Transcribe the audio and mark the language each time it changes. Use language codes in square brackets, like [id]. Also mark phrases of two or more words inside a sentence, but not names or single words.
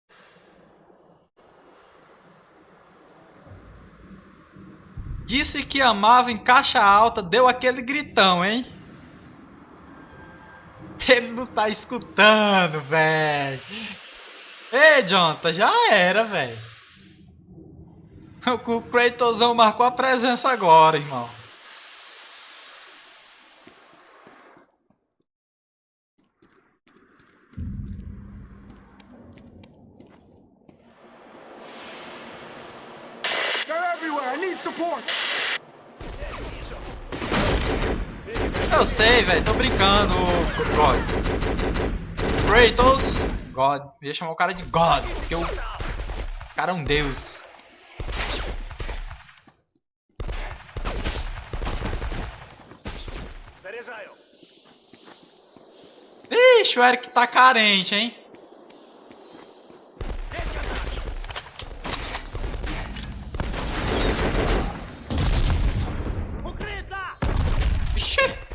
[pt] Disse que amava em caixa alta, deu aquele gritão, hein? Ele não tá escutando, velho. Ei, Jonathan, já era, velho. O Kratosão marcou a presença agora, irmão. [en] They're everywhere! I need support! [pt] Eu sei, velho, tô brincando, God. Kratos, God. Eu ia chamar o cara de God, porque o cara é um deus. [ru] Заряжаю! [pt] Ixi, o Eric tá carente, hein? [ru] Укрыться! [pt] Ixi.